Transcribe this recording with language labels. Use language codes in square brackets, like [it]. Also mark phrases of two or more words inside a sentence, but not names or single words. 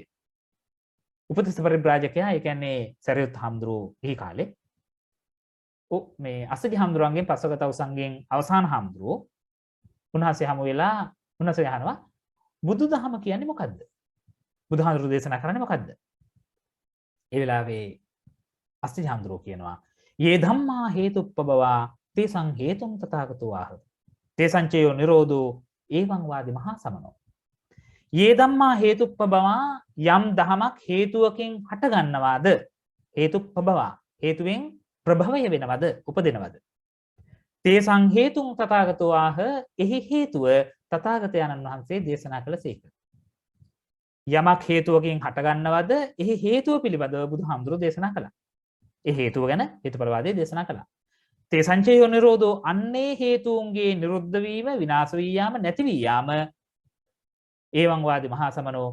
[si] උපතිස්ස පරිබ්‍රාජකයා ඒ කියන්නේ සරියුත් හාමුදුරුවෝ එහි කාලේ මේ අස්සජි හාමුදුරුවන්ගෙන් පස්වගත උසන්ගෙන් අවසාන හාමුදුරුවෝ උන්වහන්සේ හමු වෙලා උන්වහන්සේ අහනවා බුදුදහම කියන්නේ මොකද්ද? බුදුහාමුදුරුවෝ දේශනා කරන්නේ මොකද්ද? ඒ වෙලාවේ අස්සජි හාමුදුරුවෝ කියනවා [pi] යේ ධම්මා හේතුප්පබවා තේසං හේතුම් තථාගතෝ ආහ. තේසංචයෝ නිරෝධෝ ඒවං වාදි මහා සමනෝ. යේ ධම්මා හේතුප්පබවා [si] යම් දහමක් හේතුවකින් හට ගන්නවාද හේතුප්පබවා හේතුවෙන් ප්‍රභවය වෙනවද උපදිනවද? [pi] තේසං හේතුම් තථාගතෝ ආහ [si] එහි හේතුව තථාගතයන්න් වහන්සේ දේශනා කළසේක. යමක් හේතුවකින් හට ගන්නවද එහි හේතුව පිළිබඳව බුදුහාමුදුරුවෝ දේශනා කළා. ඒ හේතුව ගැන හේතුඵලවාදී දේශනා කළා. [pi] තේ සංචයෝ නිරෝධෝ [si] අන්නේ හේතුන්ගේ නිරුද්ධ වීම විනාශ වී යාම නැති වී යාම [pi] ඒවං වාදී මහා සමනෝ.